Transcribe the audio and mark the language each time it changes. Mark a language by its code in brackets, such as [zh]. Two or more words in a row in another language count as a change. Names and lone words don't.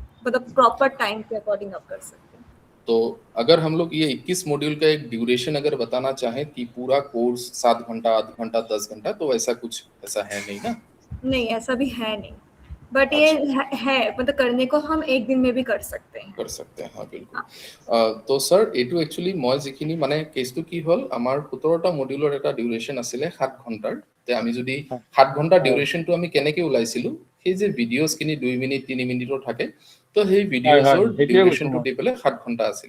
[hi] मतलब [en] proper time [hi] के अकॉर्डिंग आप कर सकते हैं। तो अगर हम लोग ये 21 मॉड्यूल का एक ड्यूरेशन अगर बताना चाहें कि पूरा कोर्स 7 घंटा, आधा घंटा, 10 घंटा, तो ऐसा कुछ ऐसा है नहीं ना? नहीं, ऐसा भी है नहीं। बट ये है मतलब करने को हम एक दिन में भी कर सकते हैं। कर सकते हैं, हाँ बिल्कुल। [as] তো স্যার এইটো একচুৱেলি মই যিখিনি মানে কেছটো কি হ'ল আমাৰ 17টা মডিউলৰ এটা ডিউৰেশ্যন আছিলে 7 ঘণ্টাৰ। তে আমি যদি 7 ঘণ্টা ডিউৰেশ্যনটো আমি কেনেকৈ ওলাইছিলো সেই যে ভিডিঅ'ছখিনি 2 মিনিট 3 মিনিটৰ থাকে তো সেই ভিডিঅ'ছৰ ডিউৰেশ্যনটো দি পেলাই 7 ঘণ্টা আছিলে।